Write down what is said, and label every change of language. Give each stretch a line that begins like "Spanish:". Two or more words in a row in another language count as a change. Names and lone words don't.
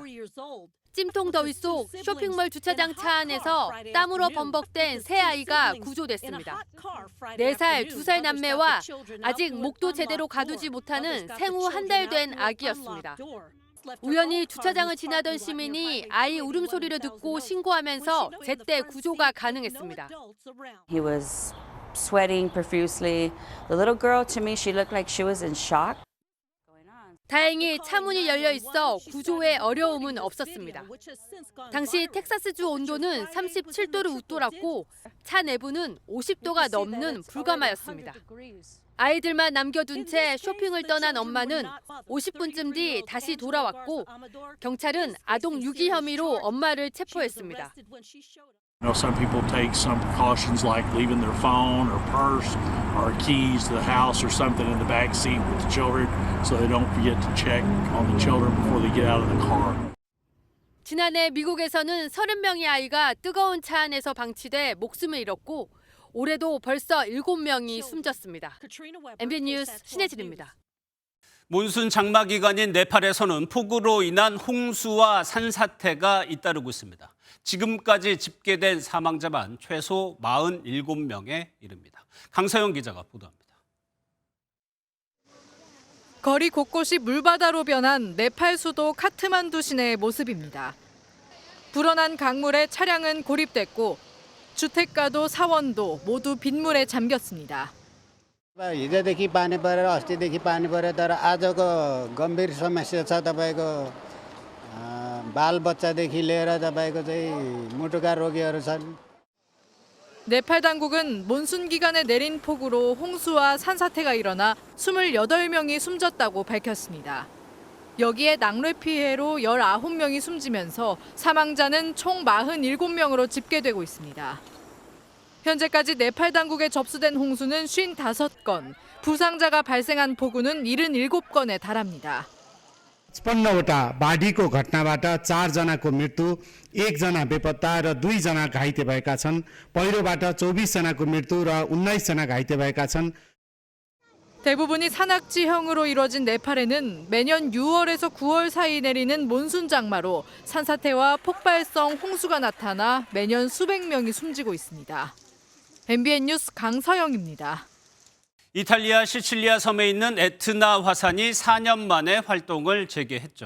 Korean: 찜통 더위 속 쇼핑몰 주차장 차 안에서 땀으로 범벅된 새 아이가 구조됐습니다. 4살, 2살 남매와 아직 목도 제대로 가두지 못하는 생후 한 달 된 아기였습니다. 우연히 주차장을 지나던 시민이 아이 울음소리를 듣고 신고하면서 제때 구조가 가능했습니다.
English: He was sweating profusely. The little girl, to me, she looked like she was in shock.
Korean: 다행히 차 문이 열려 있어 구조에 어려움은 없었습니다. 당시 텍사스주 온도는 37도를 웃돌았고 차 내부는 50도가 넘는 불가마였습니다. 아이들만 남겨둔 채 쇼핑을 떠난 엄마는 50분쯤 뒤 다시 돌아왔고 경찰은 아동 유기 혐의로 엄마를 체포했습니다.
English: You know, some people take some precautions like leaving their phone or purse or keys to the house or something in the back seat with the children so they don't forget to check on the children before they get out of the car.
Korean: 지난해 미국에서는 30명의 아이가 뜨거운 차 안에서 방치돼 목숨을 잃었고 올해도 벌써 7명이 숨졌습니다. MBN 뉴스 신혜진입니다. 몬순 장마 기간인 네팔에서는 폭우로 인한 홍수와 산사태가 잇따르고 있습니다. 지금까지 집계된 사망자만 최소 47명에 이릅니다. 강서영 기자가 보도합니다. 거리 곳곳이 물바다로 변한 네팔 수도 카트만두 시내의 모습입니다. 불어난 강물에 차량은 고립됐고 주택가도 사원도 모두 빗물에 잠겼습니다.
Nepali: हिजोदेखि पानी परेर अस्तिदेखि पानी पऱ्यो तर आजको गम्भीर समस्या छ तपाईको बालबच्चादेखि लिएर तपाईको चाहिँ मुटुका रोगीहरू छन्.
Korean: 네팔 당국은 몬순 기간에 내린 폭우로 홍수와 산사태가 일어나 28명이 숨졌다고 밝혔습니다. 여기에 낙뢰 피해로 19명이 숨지면서 사망자는 총 47명으로 집계되고 있습니다. 현재까지 네팔 당국에 접수된 홍수는 55건, 부상자가 발생한 폭우는 77건에 달합니다.
Nepali: 56वटा बाढीको घटनाबाट 4जनाको मृत्यु, 1जना बेपत्ता र 2जना घाइते भएका छन्। पहिरोबाट 24जनाको मृत्यु र 19जना घाइते भएका छन्।
Korean: 대부분이 산악지형으로 이뤄진 네팔에는 매년 6월에서 9월 사이 내리는 몬순 장마로 산사태와 폭발성 홍수가 나타나 매년 수백 명이 숨지고 있습니다. MBN 뉴스 강서영입니다. 이탈리아 시칠리아 섬에 있는 에트나 화산이 4년 만에 활동을 재개했죠.